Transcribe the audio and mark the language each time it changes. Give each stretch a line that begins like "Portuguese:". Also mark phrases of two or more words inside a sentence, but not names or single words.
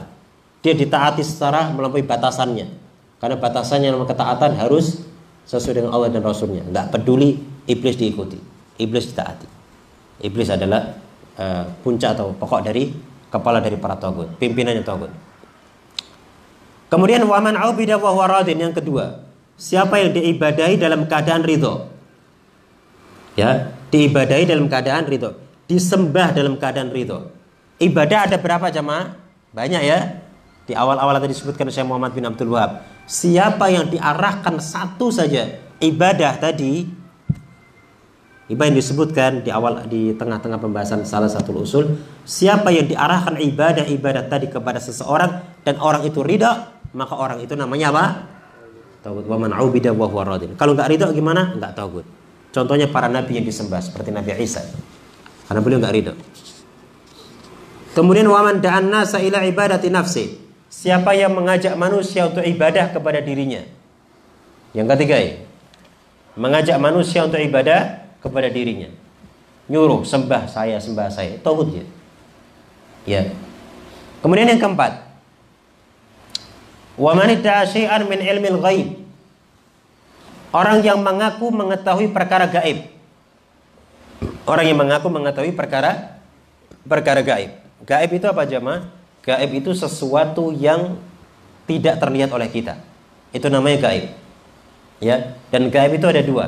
Indonesian: Dia ditaati secara melampaui batasannya, karena batasannya dalam ketaatan harus sesuai dengan Allah dan Rasulnya. Nggak peduli iblis diikuti, iblis ditaati. Iblis adalah puncak atau pokok dari kepala dari para tagut, pimpinannya tagut.
Arabic: Kemudian ومن عبد وهو راض,
Indonesian: yang kedua, siapa yang diibadahi dalam keadaan ridho. Ya, diibadahi dalam keadaan ridho, disembah dalam keadaan ridho. Ibadah ada berapa jamaah? Banyak ya. Di awal-awal tadi disebutkan Syekh Muhammad bin Abdul Wahab. Siapa yang diarahkan satu saja ibadah tadi, ibadah yang disebutkan di awal, di tengah-tengah pembahasan salah satu usul, siapa yang diarahkan ibadah tadi kepada seseorang dan orang itu ridha, maka orang itu namanya apa? Tauhid.
Arabic: ومن عبد وهو راض.
Indonesian: Kalau enggak ridha gimana? Enggak tauhid. Contohnya para nabi yang disembah seperti Nabi Isa, karena beliau enggak ridha.
Arabic: Kemudian ومن دعا الناس إلى عبادة نفسه,
Indonesian: siapa yang mengajak manusia untuk ibadah kepada dirinya. Yang ketiga ya, mengajak manusia untuk ibadah kepada dirinya, nyuruh sembah saya, tauhid ya. Ya. Kemudian yang keempat,
Arabic: ومن ادعى شيئا من علم الغيب,
Indonesian: orang yang mengaku mengetahui perkara gaib. Orang yang mengaku mengetahui perkara gaib. Gaib itu apa jemaah? Gaib itu sesuatu yang tidak terlihat oleh kita. Itu namanya gaib. Ya, dan gaib itu ada dua.